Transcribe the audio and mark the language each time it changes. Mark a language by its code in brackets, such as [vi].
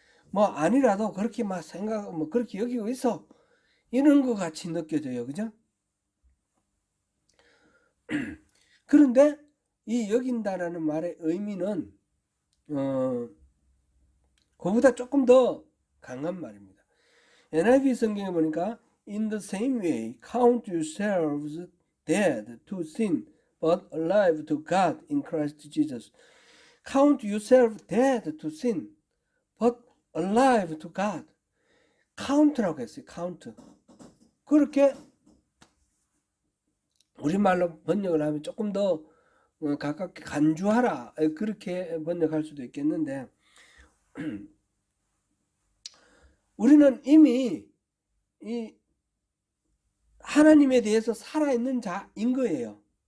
[ko] 뭐 아니라도 그렇게 막 뭐 그렇게 여기고 있어 이런 것 같이 느껴져요. 그죠? 그런데 이 여긴다라는 말의 의미는 그보다 조금 더 강한 말입니다. NIV 성경에 보니까 [en] In the same way, count yourselves dead to sin, but alive to God in Christ Jesus. Count yourself dead to sin, but alive to God. [ko] count라고 했어요. [en] count. [ko] 그렇게 우리말로 번역을 하면 조금 더 가깝게 간주하라 그렇게 번역할 수도 있겠는데 우리는 이미 이 하나님에 대해서 살아있는 자인 거예요.